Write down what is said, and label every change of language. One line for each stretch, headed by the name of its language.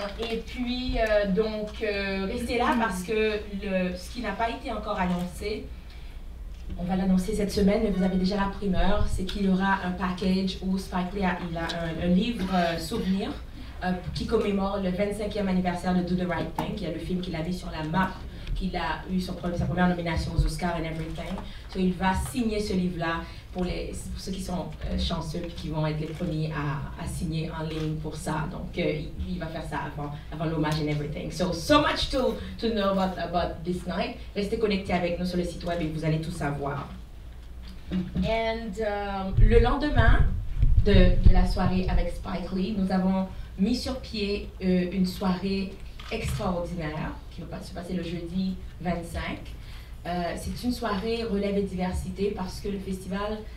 French: Et puis, restez là parce que ce qui n'a pas été encore annoncé, on va l'annoncer cette semaine, mais vous avez déjà la primeur, c'est qu'il y aura un package où Spike Lee a un livre souvenir qui commémore le 25e anniversaire de Do the Right Thing, qui est le film qu'il a mis sur la map, qu'il a eu sa première nomination aux Oscars
English: and everything.
French: So, il va signer ce livre-là pour ceux qui sont chanceux et qui vont être les premiers à signer en ligne pour ça. Donc, il va faire ça avant l'hommage
English: and everything. So much to know about this night.
French: Restez connectés avec nous sur le site web et vous allez tout savoir. And le lendemain de la soirée avec Spike Lee, nous avons mis sur pied une soirée extraordinaire qui va se passer le jeudi 25. C'est une soirée relève et diversité parce que le festival